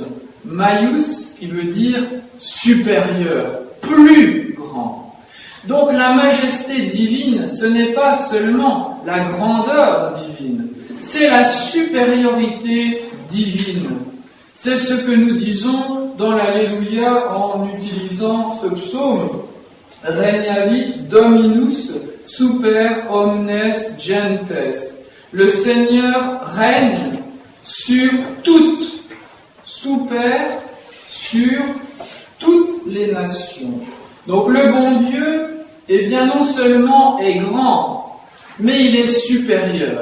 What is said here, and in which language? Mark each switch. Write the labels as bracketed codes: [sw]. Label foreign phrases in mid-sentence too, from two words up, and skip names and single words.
[fr] Maius, qui veut dire supérieur, plus grand. Donc la majesté divine, ce n'est pas seulement la grandeur divine, c'est la supériorité divine. C'est ce que nous disons dans l'Alléluia en utilisant ce psaume. [la] Regnavit Dominus super omnes gentes. [fr] Le Seigneur règne sur toutes, super, sur toutes les nations. Donc le bon Dieu, eh bien non seulement est grand, mais il est supérieur.